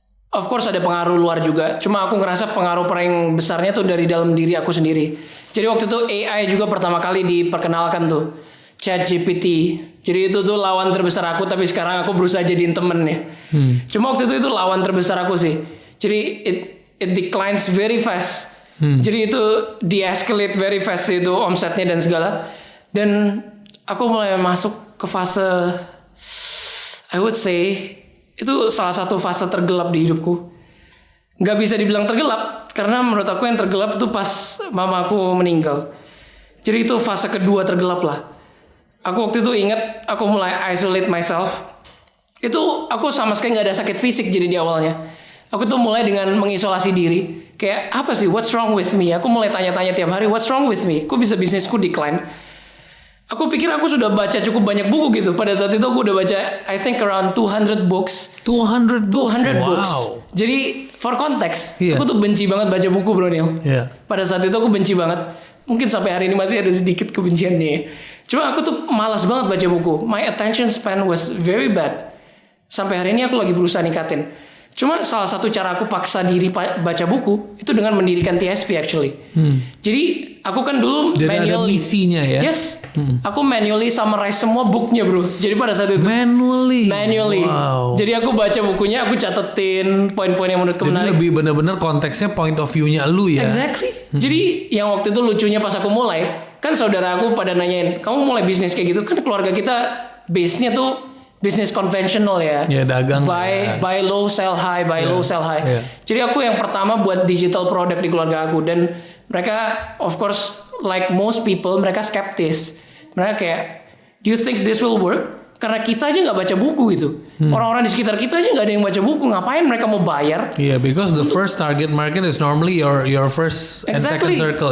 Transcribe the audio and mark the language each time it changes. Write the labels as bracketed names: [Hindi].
[English] Of course [Indonesian] ada pengaruh luar juga. Cuma aku ngerasa pengaruh paling besarnya tuh dari dalam diri aku sendiri. Jadi waktu itu AI juga pertama kali diperkenalkan tuh. ChatGPT. Jadi itu tuh lawan terbesar aku, tapi sekarang aku berusaha jadiin temen ya. Cuma waktu itu lawan terbesar aku sih. Jadi [English] it declines very fast. [Indonesian] Jadi itu [English] de-escalate very fast [Indonesian] itu omsetnya dan segala. Dan aku mulai masuk ke fase, [English] I would say [Indonesian] itu salah satu fase tergelap di hidupku. Gak bisa dibilang tergelap karena menurut aku yang tergelap itu pas mamaku meninggal. Jadi itu fase kedua tergelap lah. Aku waktu itu ingat aku mulai [English] isolate myself. [Indonesian] Itu aku sama sekali gak ada sakit fisik jadi di awalnya. Aku tuh mulai dengan mengisolasi diri. Kayak apa sih, [English] what's wrong with me? [Indonesian] Aku mulai tanya-tanya tiap hari, [English] what's wrong with me? [Indonesian] Kok bisa bisnisku decline? Aku pikir aku sudah baca cukup banyak buku gitu. Pada saat itu aku udah baca [English] I think around 200 books. 200 books. Wow. [Indonesian] Jadi [English] for [Indonesian] konteks, aku tuh benci banget baca buku, Bro Neil. Pada saat itu aku benci banget. Mungkin sampai hari ini masih ada sedikit kebenciannya. Cuma aku tuh malas banget baca buku. [English] My attention span was very bad. [Indonesian] Sampai hari ini aku lagi berusaha ningkatin. Cuma salah satu cara aku paksa diri baca buku itu dengan mendirikan TSP [English] actually. [Indonesian] Jadi aku kan dulu dan [English] manually. [Indonesian] Ada misinya ya. [English] Yes. [Indonesian] Aku manually summarize semua booknya, bro. Jadi pada saat itu [English] Manually. Wow. [Indonesian] Jadi aku baca bukunya, aku catetin poin-poin yang menurutku menarik. Jadi lebih benar-benar konteksnya point of view-nya lu ya. [English] Exactly. [Indonesian] Jadi yang waktu itu lucunya pas aku mulai, kan saudara aku pada nanyain, kamu mulai bisnis kayak gitu? Kan keluarga kita base-nya tuh bisnis konvensional ya. Ya dagang. [English] Buy low, sell high, low, sell high. [Indonesian] Jadi aku yang pertama buat digital product di keluarga aku. Dan mereka [English] of course like most people, [Indonesian] mereka skeptis. Mereka kayak, [English] do you think this will work? [Indonesian] Karena kita aja gak baca buku gitu. Orang-orang di sekitar kita aja gak ada yang baca buku. Ngapain mereka mau bayar? [English] Yeah, because the first target market is normally your first and second circle.